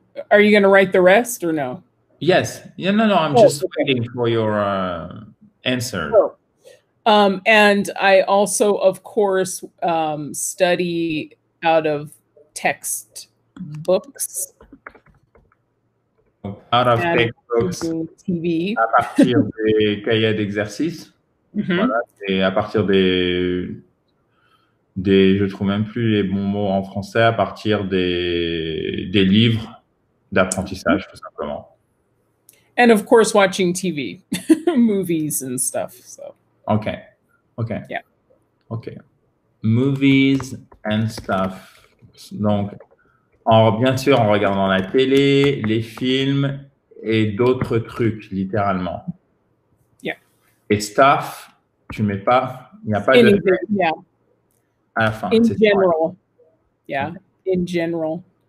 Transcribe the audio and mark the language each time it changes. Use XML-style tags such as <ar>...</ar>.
<en>Are you going to write the rest or no? Yes. Yeah, no, I'm just waiting for your answer. Oh. And I also, of course, study out of textbooks. Out of textbooks. TV.</en> <fr>À partir des cahiers d'exercices. Voilà, et à partir je trouve même plus les bons mots en français, à partir des livres d'apprentissage, tout simplement.</fr> <en>And of course, watching TV, movies and stuff. So. Okay. Okay. Yeah. Okay. Movies and stuff. Donc,</en> <fr>Bien sûr, en regardant la télé, les films et d'autres trucs, littéralement.</fr> <en>Yeah.</en> <fr>Et stuff, tu mets pas, il n'y a pas</fr> <en>Anything,</en> <fr>de</fr> <en>yeah.</en> <fr>à la fin.</fr> <en>In</en> <fr>C'est</fr> <en>general. Yeah, in general.</en>